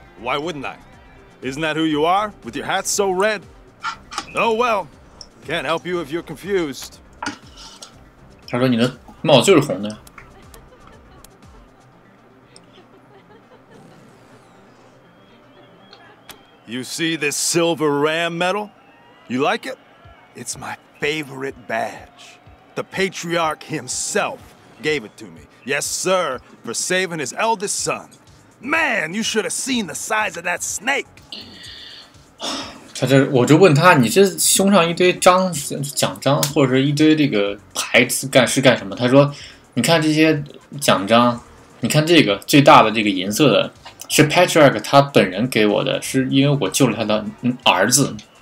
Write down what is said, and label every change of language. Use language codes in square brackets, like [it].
[en] Why wouldn't I? Isn't that who you are, with your hat so red? Oh well, can't help you if you're confused. [zh] 他说你的帽子就是红的呀。 [en] You see this silver ram medal? You like it? It's my favorite badge. The patriarch himself gave it to me. Yes, sir, for saving his eldest son. Man, you should have seen the size of that snake. [zh] 我就问他，你这胸上一堆奖章或者是一堆这个牌子干什么？他说，你看这些奖章，你看这个最大的这个银色的，是 Patriarch 他本人给我的，是因为我救了他的儿子。